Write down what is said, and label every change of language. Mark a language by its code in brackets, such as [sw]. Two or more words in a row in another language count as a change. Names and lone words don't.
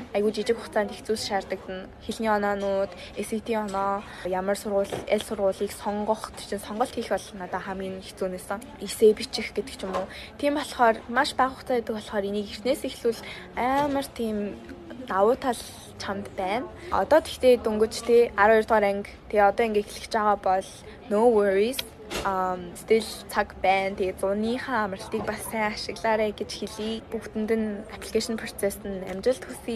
[mn] Айгүй жижиг хугацаанд их зүйлс шаарддаг. Хэлний оноонууд, SAT оноо, ямар сургууль, аль сургуулийг сонгох, чинь сонголт хийх бол надад хамгийн хэцүү нэсэн. Эсээ бичих гэдэг ч юм уу. Тийм болохоор маш бага хугацаа байдаг болохоор энийг эхнээс эхлүүл амар тийм давуу тал чамд байна. Одоо тэгтээ дөнгөж тий 12 дугаар анги тий одоо ингээ эхлэж байгаа бол [en] no worries. [mn] Still цаг байна. Тэгээ 100-ийнхаа амралтыг бас сайн ашиглаарай гэж хэлье. Бүгдэнд нь [en] application process- [mn] д амжилт хүсье.